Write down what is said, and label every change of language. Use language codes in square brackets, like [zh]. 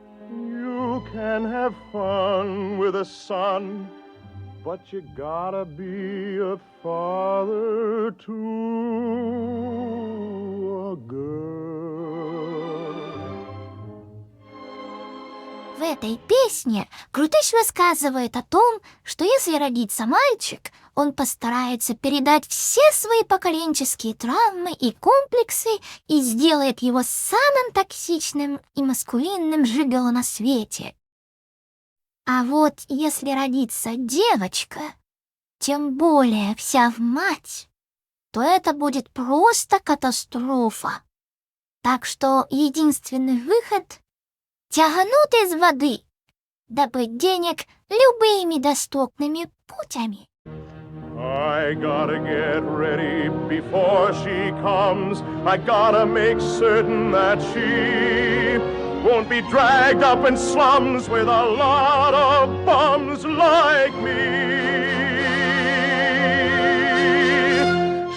[en] You can have fun with a son, but you gotta be a father to a girl. [ru] В этой песне Крутыш высказывает о том, что если родится мальчик, он постарается передать все свои поколенческие травмы и комплексы и сделает его самым токсичным и маскулинным жиголо на свете. А вот если родится девочка, тем более вся в мать, то это будет просто катастрофа. Так что единственный выход — тягнут из воды, добыть денег любыми доступными путями. [en] I gotta get ready before she comes. I gotta make certain that she won't be dragged up in slums with a lot of bums like me.